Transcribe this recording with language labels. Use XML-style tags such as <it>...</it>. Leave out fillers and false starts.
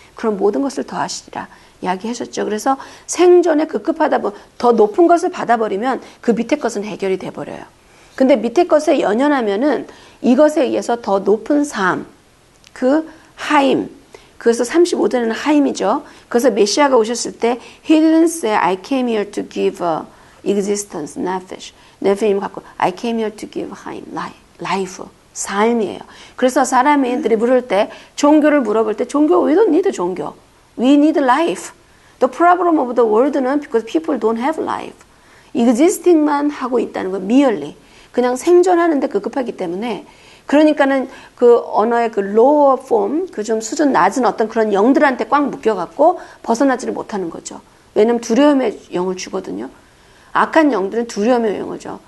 <ko>그럼 모든 것을 더하시리라 이야기하셨죠. 그래서 생존에 급급하다 보면 더 높은 것을 받아버리면 그 밑에 것은 해결이 돼버려요. 근데 밑에 것에 연연하면은 이것에 의해서 더 높은 삶, 그 하임. 그래서 35절에는 하임이죠. 그래서 메시아가 오셨을 때</ko> <en>He didn't say I came here to give existence, nefesh.</en> <ko>네페임 갖고</ko> <en>I came here to give 하임, life,</en> <ko>삶이에요. 그래서 사람들이 물을 때 종교를 물어볼 때 종교,</ko> <en>we don't need</en> <ko>종교.</ko> <en>We need life. The problem of the world는 because people don't have life.</en> <ko>existing만 하고 있다는 거, merely. 그냥 생존하는데 급급하기 때문에 그러니까는 그 언어의 그 lower form, 그 좀 수준 낮은 어떤 그런 영들한테 꽉 묶여갖고 벗어나지를 못하는 거죠. 왜냐면 두려움의 영을 주거든요. 악한 영들은 두려움의 영을 줘.</ko>